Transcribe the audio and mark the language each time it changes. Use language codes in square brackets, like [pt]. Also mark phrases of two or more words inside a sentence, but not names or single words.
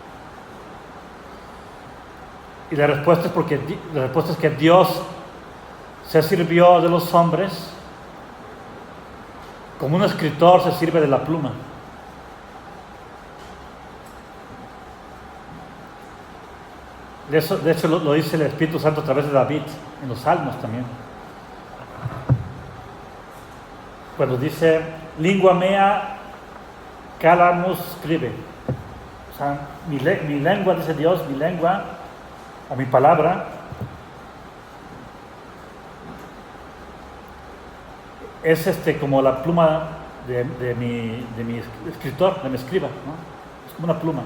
[es] Y la respuesta es que Dios se sirvió de los hombres como un escritor se sirve de la pluma. De hecho lo dice el Espíritu Santo a través de David, en los Salmos también. Cuando dice, [la] lingua mea calamus scribe. [es] O sea, mi lengua, dice Dios, mi lengua, o mi palabra, es como la pluma de mi escritor, de mi escriba, ¿no? Es como una pluma.